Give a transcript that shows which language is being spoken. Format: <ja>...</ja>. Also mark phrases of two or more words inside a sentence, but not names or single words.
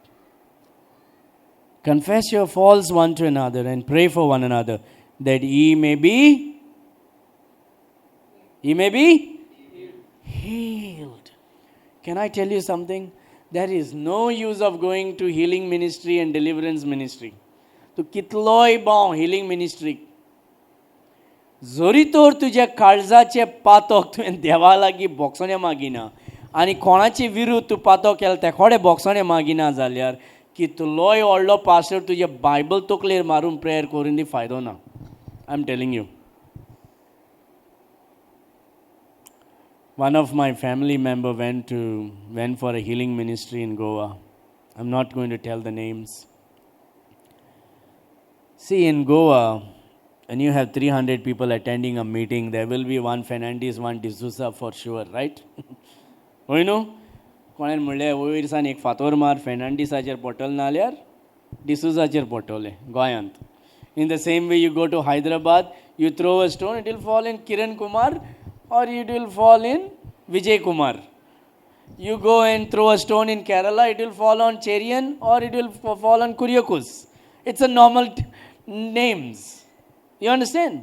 <en>Confess your faults one to another and pray for one another, that ye may be healed. Can I tell you something? There is no use of going to healing ministry and deliverance ministry.</en> <kok>To kitloy बाव</kok> <en>healing ministry.</en> <kok>जोरी तोर तुझ्या काळजाचे पातोक तुवें देवा लागीं बोगसोणे मागिना आनी कोणाचे विरुद्ध तूं पातो केला ते खोडे बोगसोणे मागिना जाल्यार कितलोय व्हडलो पास्टर तुजे बायबल तकलेर मारून प्रेयर करून दी फायदो ना.</kok> <en>I am telling you. One of my family member went for a healing ministry in Goa. I'm not going to tell the names. See, in Goa, and you have 300 people attending a meeting, there will be one Fernandes, one D'Souza for sure, right? You know?</en> <kok>कोणें म्हणलें वयर सावन एक फातोर मार फेर्नांडीसाचेर पडटलो नाल्यार डिसुजाचेर पडटलें गोंयांत.</kok> <en>In the same way, you go to Hyderabad, you throw a stone, it will fall in Kiran Kumar or it will fall in Vijay Kumar. You go and throw a stone in Kerala, it will fall on Cherian or it will fall on Kuriakus. It's a normal names. You understand?</en>